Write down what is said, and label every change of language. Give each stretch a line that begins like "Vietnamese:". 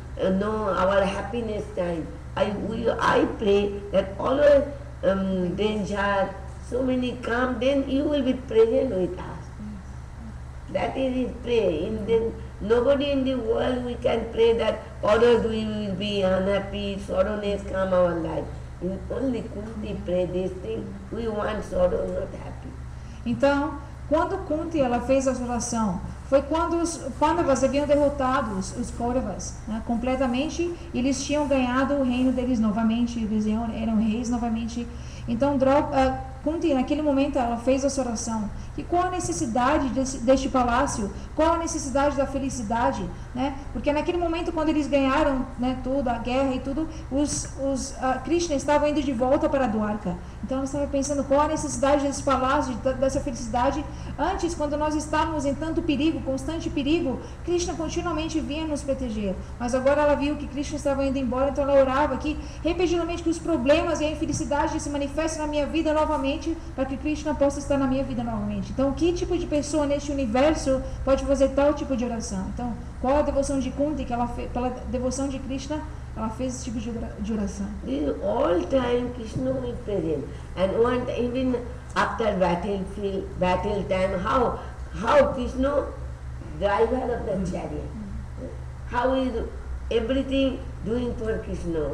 English: No, our happiness time. I pray that always danger, so many come, then you will be present with us. That is his prayer. Nobody in the world we can pray that others we will be unhappy, sorrowness come our life. Only Kunti pray this thing. We want sorrow, not happy.
Portuguese: Então, quando Kunti ela fez essa oração, foi quando os Pandavas haviam derrotado os Kauravas, né, completamente, e eles tinham ganhado o reino deles novamente, eles eram reis novamente. Então, Kunti, naquele momento, ela fez essa oração. E qual a necessidade deste palácio? Qual a necessidade da felicidade? Né? Porque naquele momento, quando eles ganharam, né, tudo, a guerra e tudo, Krishna estava indo de volta para Dwarka. Então, ela estava pensando qual a necessidade desse palácio, dessa felicidade. Antes, quando nós estávamos em tanto perigo, constante perigo, Krishna continuamente vinha nos proteger. Mas agora ela viu que Krishna estava indo embora, então ela orava aqui repetidamente que os problemas e a infelicidade se manifestem na minha vida novamente, para que Krishna possa estar na minha vida novamente. Então, que tipo de pessoa neste universo pode fazer tal tipo de oração? Então, qual a devoção de Kunti que ela fez, pela devoção de Krishna, ela fez esse tipo de oração?
English: All time Krishna is present, and even after battle time, how Krishna, driver of the chariot, how is everything doing for Krishna?